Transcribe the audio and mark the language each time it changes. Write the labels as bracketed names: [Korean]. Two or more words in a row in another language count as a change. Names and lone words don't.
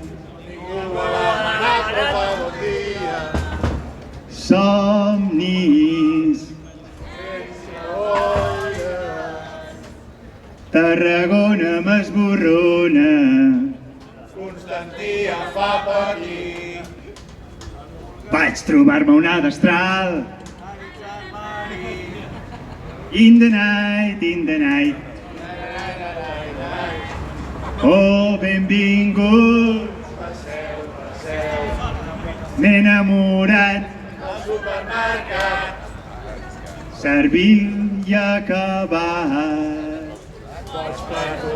[Catalan] Somnis. Tarragona m'esborrona. Constantí em fa patir. Vaig trobar-me una destral. [English] In the night, in the night. [Catalan] Oh, benvinguts. M'he enamorat. Al supermercat. Servir i acabat. Pots per tu.